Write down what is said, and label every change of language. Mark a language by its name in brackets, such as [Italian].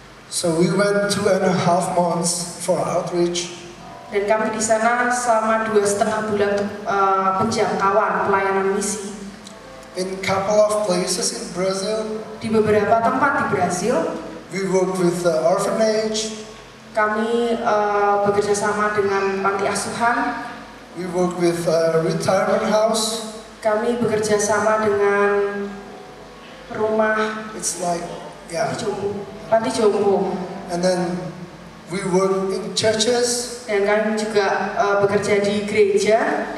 [English] So we went 2.5 months for outreach. [Indonesian] Dan kami di sana selama 2,5 bulan untuk penjangkauan pelayanan misi. [English] In couple of places in Brazil. [Indonesian] Di beberapa tempat di Brasil. [English] We worked with the orphanage. [Indonesian] Kami bekerja sama dengan panti asuhan. [English] We work with a retirement house. [Indonesian] Kami bekerja sama dengan rumah. [English] It's like, yeah. [Indonesian] Panti jompo. [English] And then we work in churches. [Indonesian] Dan kami juga bekerja di gereja.